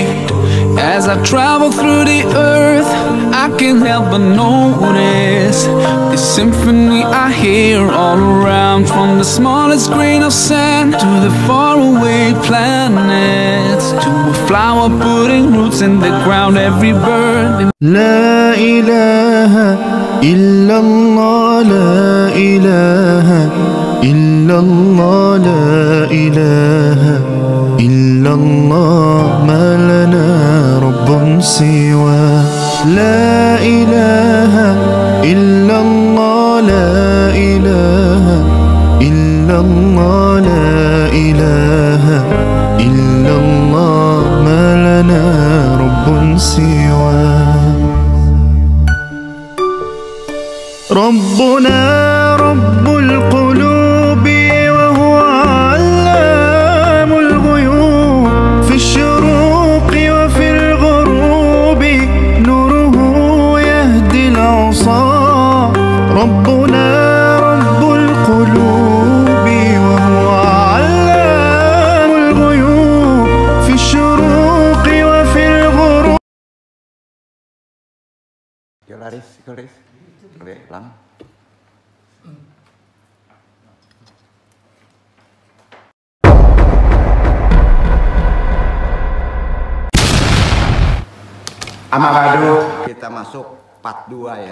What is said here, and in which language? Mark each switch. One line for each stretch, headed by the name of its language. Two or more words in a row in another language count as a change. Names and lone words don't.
English: As I travel through the earth, I can't help but notice the symphony I hear all around, from the smallest grain of sand to the faraway planets, to a flower putting roots in the ground, every bird.
Arabic: لا إله إلا الله، لا إله إلا الله، لا إله إلا الله، ما لنا رب سوى. لا إله إلا الله، لا إله إلا الله، لا إله إلا الله، ما لنا رب سوى. ربنا رب القلوب وهو علام الغيوب، في الشروق وفي الغروب نوره يهدي العصا. ربنا رب القلوب وهو علام الغيوب، في الشروق وفي الغروب. Lang.
Indonesian: Amagadu, kita masuk part 2 ya.